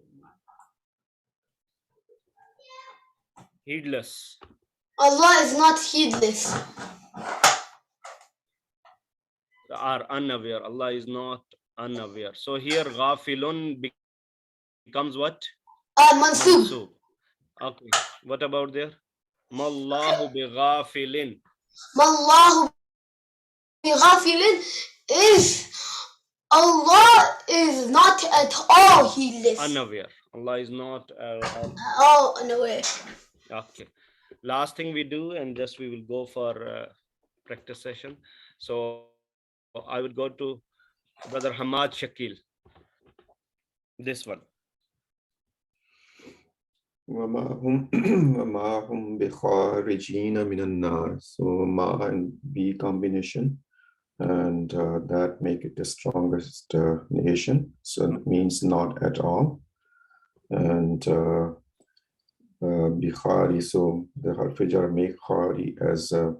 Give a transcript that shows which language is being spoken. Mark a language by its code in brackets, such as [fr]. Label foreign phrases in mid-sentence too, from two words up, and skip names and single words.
[en] Heedless. Allah is not heedless. Or unaware. Allah is not unaware. So here ghafilun becomes what? Mansub. Mansub. Okay. What about there? [ar] وما الله بغافلين. وما الله بغافلين [en] is Allah is not at all heedless. Unaware. Allah is not Oh, unaware. okay. Last thing we do, and just we will go for practice session. So I would go to Brother Hamad Shakil. This one. [ar] وما هم بخارجين من النار. [en] So ma and b combination, and that make it the strongest negation. So it means not at all. And bikhari, so the harfijar make khari as